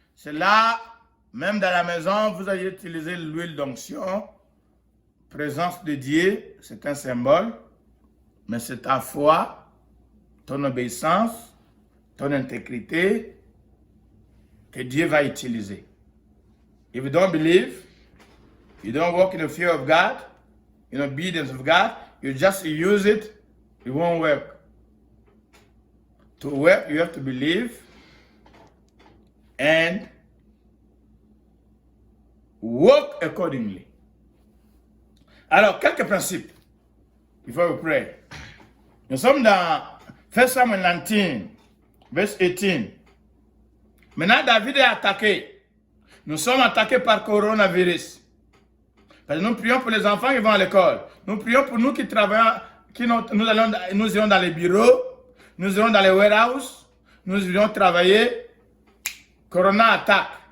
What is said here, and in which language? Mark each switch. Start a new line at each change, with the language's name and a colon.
French: C'est là, même dans la maison, vous allez utiliser l'huile d'onction. Présence de Dieu, c'est un symbole, mais c'est ta foi, ton obéissance, ton intégrité que Dieu va utiliser.
English: If you don't believe, you don't walk in the fear of God, in obedience of God, you just use it, it won't work. To work, you have to believe and walk accordingly.
French: Alors, quelques principes.
English: Before we pray.
French: Nous sommes dans 1 Samuel 19, verse 18. Maintenant, David est attaqué. Nous sommes attaqués par coronavirus. Parce que nous prions pour les enfants qui vont à l'école. Nous prions pour nous qui travaillons, nous irons dans les bureaux, nous irons dans les warehouses, nous irons travailler. Corona attaque.